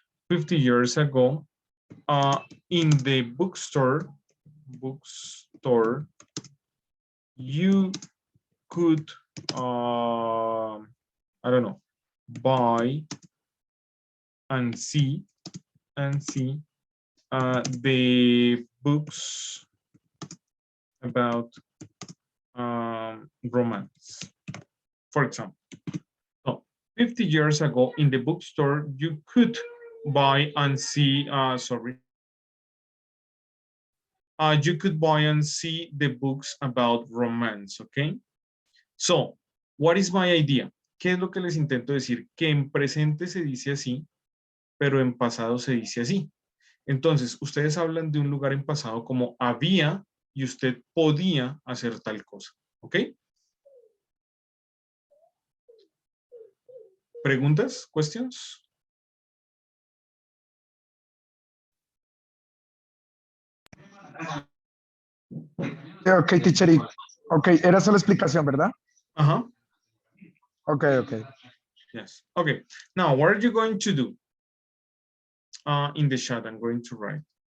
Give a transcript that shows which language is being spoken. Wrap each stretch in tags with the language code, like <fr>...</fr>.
<en>50 years ago, in the bookstore, you could, I don't know, buy and see the books about romance, for example. So 50 years ago in the bookstore, you could buy and see, you could buy and see the books about romance, okay? So, what is my idea?</en> <es>¿Qué es lo que les intento decir? Que en presente se dice así, pero en pasado se dice así. Entonces, ustedes hablan de un lugar en pasado como había y usted podía hacer tal cosa, ¿ok? ¿Preguntas?</es> <en>¿Questions? Ok, teacher.</en> <es>Ok, era solo explicación, ¿verdad? Uh-huh.</es> <en>Okay, okay. Yes. Okay. Now, what are you going to do? In the chat, I'm going to write.</en>